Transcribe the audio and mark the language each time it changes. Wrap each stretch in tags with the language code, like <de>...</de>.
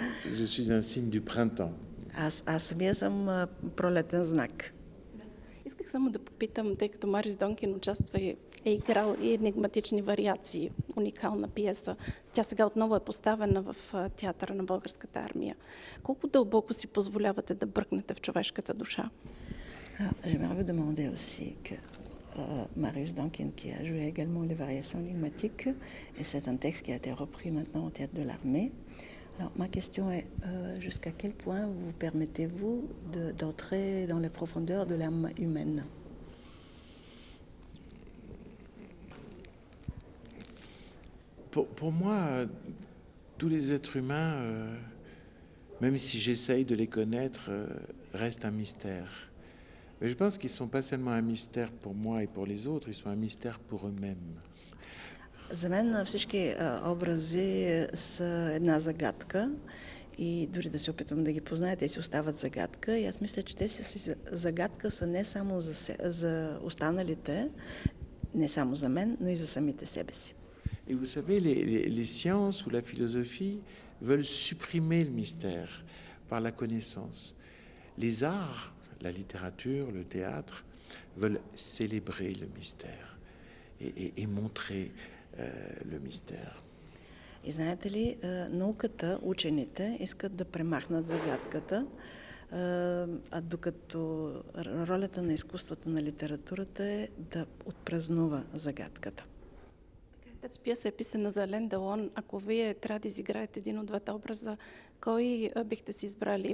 <fr>Je suis un signe du printemps.</fr> <bg>Аз самия съм пролетен знак. Исках само да попитам, тъй като Марис Донкин участва и е играл и енигматични вариации, уникална пиеса. Тя сега отново е поставена в театъра на Българската армия. Колко дълбоко си позволявате да бръкнете в човешката душа?</bg> <fr>J'aimerais vous demander aussi que Marius Dankin, qui a joué également les variations énigmatiques, et c'est un texte qui a été repris maintenant au théâtre de l'armée. Alors, ma question est, jusqu'à quel point vous permettez-vous d'entrer dans les profondeurs de l'âme humaine? Pour moi, tous les êtres humains, même si j'essaye de les connaître, restent un mystère. Mais je pense qu'ils ne sont pas seulement un mystère pour moi et pour les autres, ils sont un mystère pour eux-mêmes.</fr> <bg>За мен всички образи са една загадка и дори да се опитвам да ги позная, те си остават загадка. И аз мисля, че те си загадка са не само за останалите, не само за мен, но и за самите себе си.</bg> <fr>Et vous savez, les sciences ou la philosophie veulent supprimer le mystère par la connaissance. Les arts, la littérature, le théâtre, veulent célébrer le mystère et montrer le mystère.</fr> <bg>И знаете ли, науката, учените искат да премахнат загадката, а докато ролята на изкуството, на литературата е да отпразнува загадката. Тази пиеса е писана за Ален Делон. Ако вие трябва да изиграете един от двата образа, кой бихте си избрали?</bg>